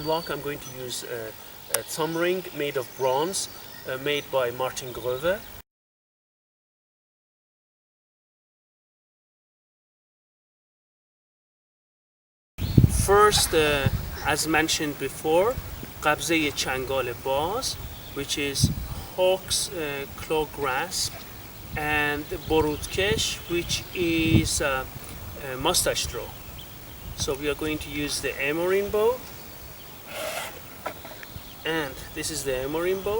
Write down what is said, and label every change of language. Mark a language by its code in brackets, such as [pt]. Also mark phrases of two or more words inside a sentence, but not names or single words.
[en] I'm going to use thumb ring made of bronze, made by Martin Gröver. First, as mentioned before, [fa] قبضهٔ چنگال باز, [en] which is hawk's claw grasp, and Borutkesh, which is a moustache draw. So we are going to use the amorin bow, and this is the amorin bow.